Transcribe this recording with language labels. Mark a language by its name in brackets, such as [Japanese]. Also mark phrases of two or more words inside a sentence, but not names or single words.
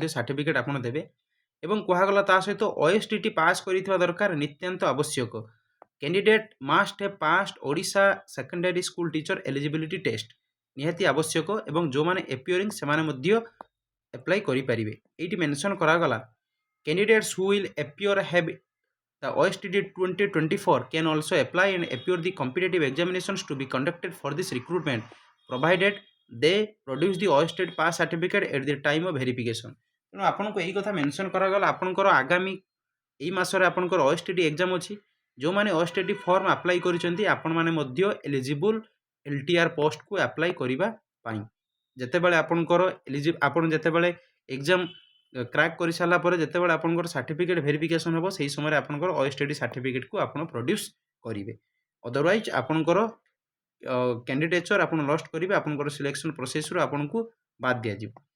[Odia] ସାର୍ଟିଫିକେଟ୍ ଆପଣ ଦେବେ ଏବଂ କୁହାଗଲା ତା ସହିତ OSTT ପାସ୍ କରିଥିବା ଦରକାର ନିତ୍ୟାନ୍ତ ଆବଶ୍ୟକ [English] candidate must have passed [Odia] ଓଡ଼ିଶା ସେକେଣ୍ଡାରୀ ସ୍କୁଲ ଟିଚର ଏଲିଜିବିଲିଟି ଟେଷ୍ଟ ନିହାତି ଆବଶ୍ୟକ ଏବଂ ଯେଉଁମାନେ ଏପିୟରିଂ ସେମାନେ ମଧ୍ୟ ଆପ୍ଲାଏ କରିପାରିବେ ଏଇଠି ମେନସନ୍ କରାଗଲା [English] candidates who will appear have the OSTD 2024 can also apply and appear the competitive examinations to be conducted for this recruitment provided they produce the OSTD pass certificate at the time of verification [Odia] ତେଣୁ ଆପଣଙ୍କୁ ଏଇ କଥା ମେନସନ୍ କରାଗଲା ଆପଣଙ୍କର ଆଗାମୀ ଏଇ ମାସରେ ଆପଣଙ୍କର OSTD ଏକ୍ଜାମ୍ ଅଛି ଯେଉଁମାନେ OSTD [English] form apply [Odia] କରିଛନ୍ତି ଆପଣମାନେ ମଧ୍ୟ ଏଲିଜିବୁଲ୍ LTR ପୋଷ୍ଟକୁ ଆପ୍ଲାଏ କରିବା ପାଇଁ ଯେତେବେଳେ ଆପଣଙ୍କର ଆପଣ ଯେତେବେଳେ [English] exam crack [Odia] କରିସାରିଲା ପରେ ଯେତେବେଳେ ଆପଣଙ୍କର [English] certificate verification [Odia] ହେବ ସେହି ସମୟରେ ଆପଣଙ୍କର OSTD ସାର୍ଟିଫିକେଟ୍କୁ ଆପଣ ପ୍ରଡ୍ୟୁସ୍ କରିବେ ଅଦରୱାଇଜ୍ ଆପଣଙ୍କର କ୍ୟାଣ୍ଡିଡେଚର୍ ଆପଣ ଲଷ୍ଟ କରିବେ ଆପଣଙ୍କର [English] selection processରୁ [Odia] ଆପଣଙ୍କୁ ବାଦ ଦିଆଯିବ